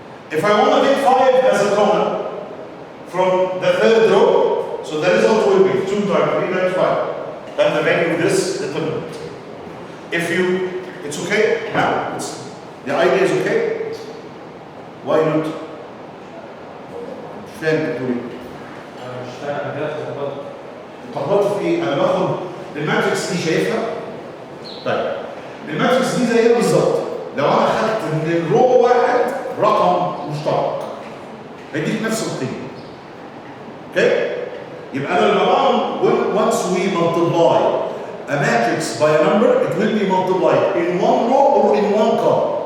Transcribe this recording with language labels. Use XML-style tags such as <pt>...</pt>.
<en>If I want to get 5 as a common from the third row, so the result will be 2 times 3 times 5. And the value of this determinant. If you, it's okay now, the idea is okay. Why not?</en> <ar>مش فاهم بتقول ايه؟ أنا مش فاهم أنا كده اتلخبطت. اتلخبطت في ايه؟ انا باخد الماتريكس دي شايفها؟ طيب الماتريكس دي زي ايه بالظبط؟ لو انا خدت من الرو واحد رقم مشترك هيديك نفس القيمه. اوكي؟ يبقى انا لما بعمل</ar> <en>once we multiply a matrix by a number, it will be multiplied in one row or in one column.</en>